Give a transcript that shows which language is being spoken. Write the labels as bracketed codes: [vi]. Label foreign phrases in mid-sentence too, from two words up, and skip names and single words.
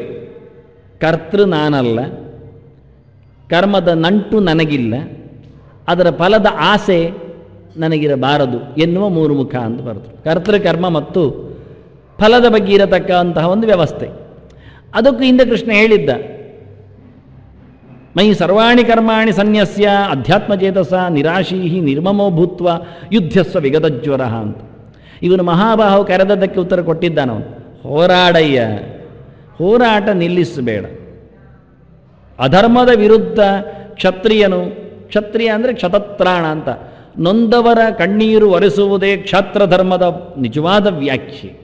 [kn] ಕರ್ತೃ ನಾನಲ್ಲ, ಕರ್ಮದ ನಂಟು ನನಗಿಲ್ಲ, ಅದರ ಫಲದ ಆಸೆ ನನಗಿರಬಾರದು ಎನ್ನುವ 3 ಮುಖ ಅಂತ ಬರ್ತದೆ. ಕರ್ತೃಕರ್ಮ ಮತ್ತು ಫಲದ ಬಗ್ಗೆ ಇರತಕ್ಕಂತಹ ಒಂದು ವ್ಯವಸ್ಥೆ. ಅದಕ್ಕೂ ಹಿಂದೆ ಕೃಷ್ಣ ಹೇಳಿದ್ದ, [sa] ಮೈ ಸರ್ವಾಣಿ ಕರ್ಮಾಣಿ ಸನ್ಯಸ್ಯ ಅಧ್ಯಾತ್ಮಚೇತಸ ನಿರಾಶೀಹಿ ನಿರ್ಮಮೋ ಭೂತ್ವ ಯುದ್ಧಸ್ವ ವಿಗತಜ್ವರ [kn] ಅಂತ. ಇವನು ಮಹಾಬಾಹು ಕರೆದದ್ದಕ್ಕೆ ಉತ್ತರ ಕೊಟ್ಟಿದ್ದಾನವನು. ಹೋರಾಡಯ್ಯ, ಹೋರಾಟ ನಿಲ್ಲಿಸಬೇಡ. ಅಧರ್ಮದ ವಿರುದ್ಧ ಕ್ಷತ್ರಿಯನು, ಕ್ಷತ್ರಿಯ ಅಂದರೆ ಕ್ಷತತ್ರಾಣ ಅಂತ, ನೊಂದವರ ಕಣ್ಣೀರು ಒರೆಸುವುದೇ ಕ್ಷತ್ರ ಧರ್ಮದ ನಿಜವಾದ ವ್ಯಾಖ್ಯೆ.